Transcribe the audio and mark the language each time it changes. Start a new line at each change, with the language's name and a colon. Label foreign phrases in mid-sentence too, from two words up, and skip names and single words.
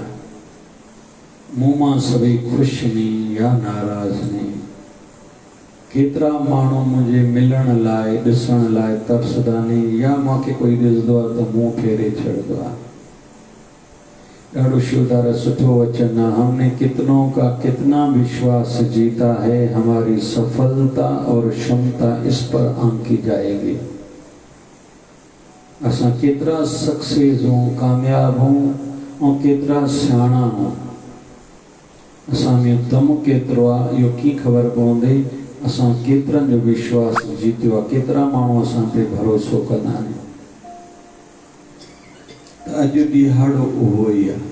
Sindhi: मूं मां सभई ख़ुशि नी या नाराज़ नी। केतिरा माण्हू मुंहिंजे मिलण लाइ, ॾिसण लाइ तरसदा नी, या मूंखे कोई ॾिसंदो आहे त मुंहुं फेरे छॾंदो आहे। ॾाढो शिवदार सुठो वचन आहे।
Hindi: हमने कितनों का कितना विश्वास जीता है, हमारी सफलता और क्षमता इस पर आंकी जाएगी।
Sindhi: असां केतिरा सक्सेस हूं, कामयाब हूं, ऐं केतिरा सियाणा हूं, असां में दम केतिरो आहे इहो कीअं ख़बर पवंदी? असां केतिरनि जो विश्वास जीतियो आहे, केतिरा माण्हू असां ते भरोसो कंदा आहिनि। त अॼु ॾिहाड़ो उहो ई आहे।